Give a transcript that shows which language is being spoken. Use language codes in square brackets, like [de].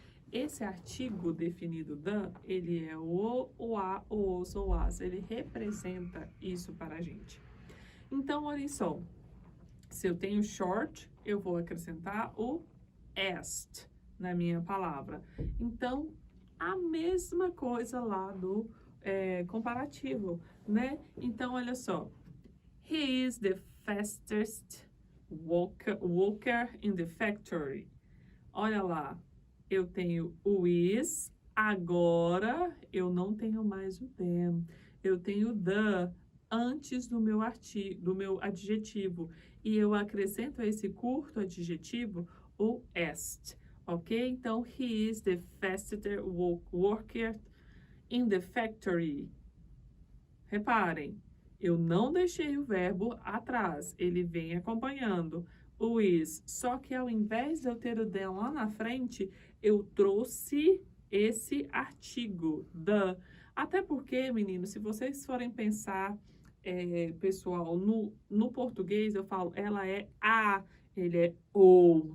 [pt] Esse artigo definido the, ele é o a, o os ou as, ele representa isso para a gente. Então, olha só, se eu tenho short, eu vou acrescentar o est na minha palavra. Então, a mesma coisa lá do comparativo, né? Então, olha só, [en] he is the fastest worker in the factory. [pt] Olha lá, eu tenho o is, agora eu não tenho mais o them, eu tenho the antes do meu adjetivo, e eu acrescento a esse curto adjetivo o est, ok? Então, [en] he is the fastest worker in the factory. [pt] Reparem, eu não deixei o verbo atrás, ele vem acompanhando o is, só que ao invés de eu ter o them lá na frente, eu trouxe esse artigo, the. Até porque, meninos, se vocês forem pensar, pessoal, no português eu falo, ela é a, ele é o.